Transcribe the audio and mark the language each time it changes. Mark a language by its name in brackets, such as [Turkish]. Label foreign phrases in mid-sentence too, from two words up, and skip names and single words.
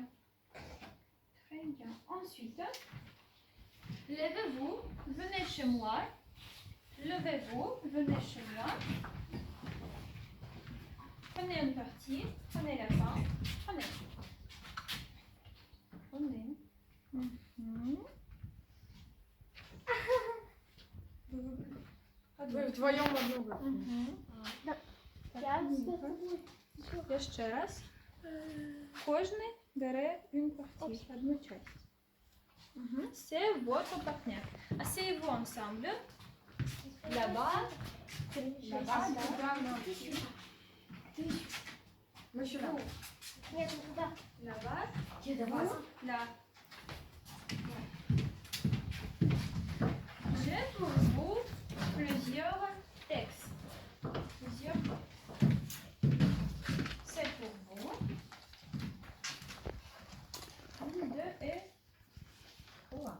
[French] Très bien. Ensuite, levez-vous, venez chez moi. Levez-vous, venez chez moi. Prenez une partie, prenez la fin, prenez. Prenez. Mhm. [Russian] Вдвоем одну выпьем. Mhm. Я [Polish] Jeszcze raz. [Ukrainian] Кожний бере [French] une partie, [Russian] одну часть. [French] C'est votre partenaire. Asseyez-vous ensemble. Là-bas. Là-bas, [Russian] туда, мы сюда. Нет, не туда. [French] Là-bas. [Russian] Давай. [French] Là. J'ai pour vous plusieurs textes. Plusieurs. C'est pour vous. 1, 2 et 3.